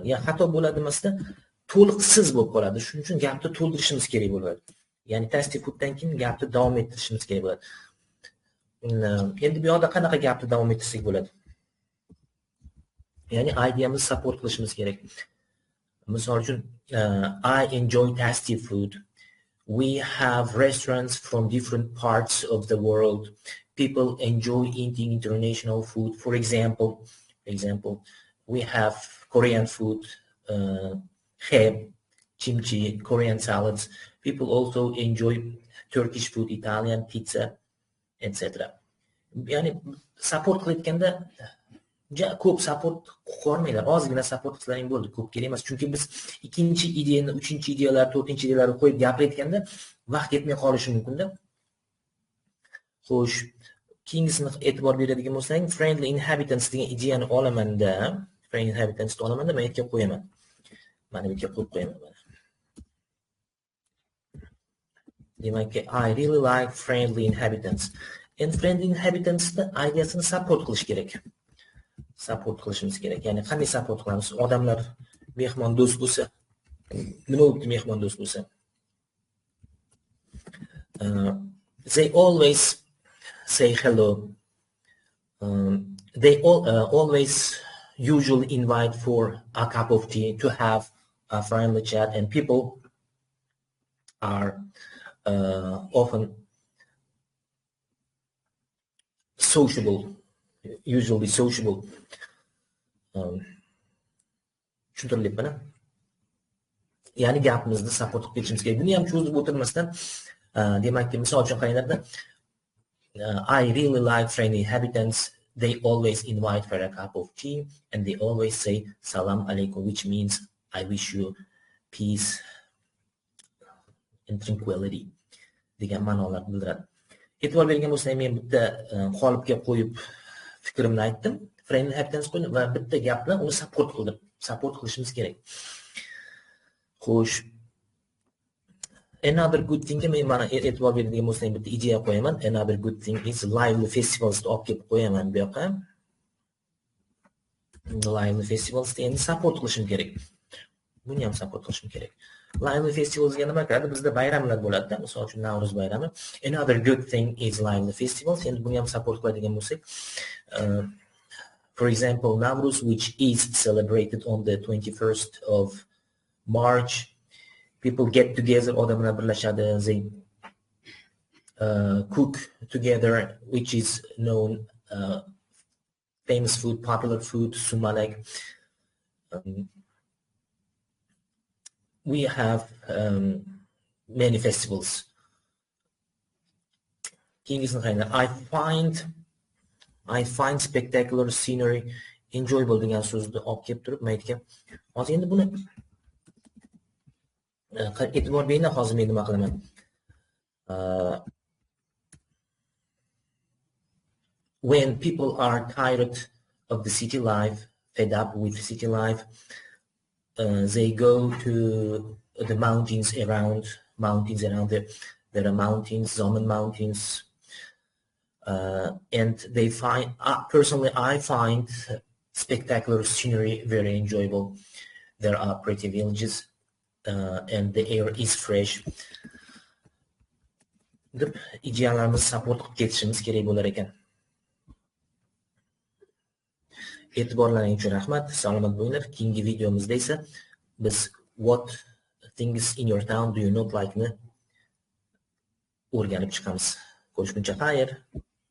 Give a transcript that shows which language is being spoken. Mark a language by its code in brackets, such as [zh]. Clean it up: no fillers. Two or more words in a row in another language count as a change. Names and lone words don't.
[uz] Ya xato bo'ladi emasda, to'liqsiz bo'lib qoladi. Shuning uchun gapni to'ldirishimiz kerak bo'ladi. Ya'ni [en] tasty fooddan [uz] keyin gapni davom ettirishimiz kerak bo'ladi. Endi bu yoqda qanaqa gapni davom ettirsak bo'ladi? Ya'ni ideyamizni support qilishimiz kerak. Misol uchun [en] I enjoy tasty food. We have restaurants from different parts of the world. People enjoy eating international food. For example, we have Korean food, kheb, kimchi, Korean salads. People also enjoy Turkish food, Italian pizza, etc. [uz] Ya'ni support qilayotganda ko'p support qo'ymaylar, ozgina support qilsalaring bo'ldi, ko'p kerak emas. Chunki biz ikkinchi ideyani, uchinchi ideyalar, to'rtinchi ideyalarni qo'yib gapirayotganda vaqt yetmay qolishi mumkin-da. Xo'sh, keyingisini e'tibor beradigan bo'lsang, [en] friendly inhabitants [uz] degan ideyani olamanda, [en] friendly inhabitants [uz] ni olamanda, men yerga qo'yaman. Mana bu yerga qo'yib qo'yaman mana. Demakki, [en] I really like friendly inhabitants. And friendly inhabitants [uz] ni ideyasini support qilish kerak. support qilishimiz kerak. Ya'ni qanday support qilamiz? Odamlar mehmondo'st bo'lsa, nima bo'libdi mehmondo'st bo'lsa? [en] They always say hello. They always usually invite for a cup of tea to have a friendly chat, and people are often sociable, usually sociable. [uz] Tushuntiryapman. Ya'ni gapimizni support qilib ketishimiz kerak. Buni ham cho'zib o'tirmasdan, demakki, misol uchun qaranglarda, [en] I really like friendly inhabitants. They always invite for a cup of tea and they always say [ar] salam alaikum, [en] which means I wish you peace and tranquility [uz] degan ma'nolar bildiradi. E'tibor bergan bo'lsangiz, men bitta qolipga qo'yib fikrimni aytdim. [en] Friendly inhabitants [uz] qo'ydim va bitta gap bilan uni support qildim. Support qilishimiz kerak. Xo'sh, [en] another good thing [uz] men mana e'tibor beradigan bo'lsangiz bitta ideya qo'yaman. [en] Another good thing is lively festivals [uz] olib kelib qo'yaman bu yoqqa. [en] Lively festivals [uz] endi support qilishim kerak. Buni ham support qilishim kerak. [en] Lively festivalsga [uz] nima kiradi? Bizda bayramlar bo'ladi-da, misol uchun Navro'z bayrami. [en] Another good thing is lively festivals. [uz] Endi buni ham support qiladigan bo'lsak, [en] for example, Navro'z, which is celebrated on the 21st of March. People get together, [uz] odamlar birlashadi, [en] they cook together, which is known famous food, popular food, sumalak. We have many festivals. I find spectacular scenery enjoyable [uz] degan so'zni olib kelib turib, men aytgan. Hozir endi buni e'tibor beringlar, hozir men nima qilaman? [en] When people are tired of the city life, fed up with the city life, they go to the mountains around there. There are mountains, Zomen mountains, and they find, personally, I find spectacular scenery very enjoyable. There are pretty villages, and the air is fresh. [uz] Deb ideyalarimizni support qilib ketishimiz kerak bo'lar ekan. E'tiborlaringiz uchun rahmat. Salomat bo'linglar. Keyingi videomizda esa biz [en] what things in your town do you not like [uz] ni o'rganib chiqamiz. Ko'rishguncha xayr.